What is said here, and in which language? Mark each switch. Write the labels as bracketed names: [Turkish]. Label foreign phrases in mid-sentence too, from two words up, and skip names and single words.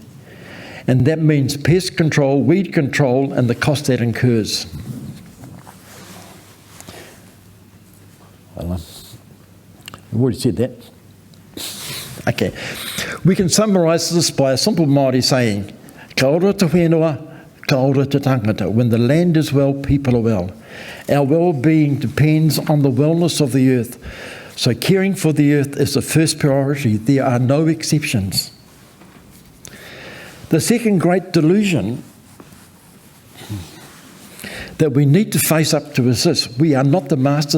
[English] And that means pest control, weed control, and the cost that incurs. Well, I've already said that. Okay. We can summarise this by a simple Māori saying, [Māori] ka ora te whenua, ka ora te tangata. [English] When the land is well, people are well. Our well-being depends on the wellness of the earth. So caring for the earth is the first priority. There are no exceptions. The second great delusion that we need to face up to is this: we are not the masters.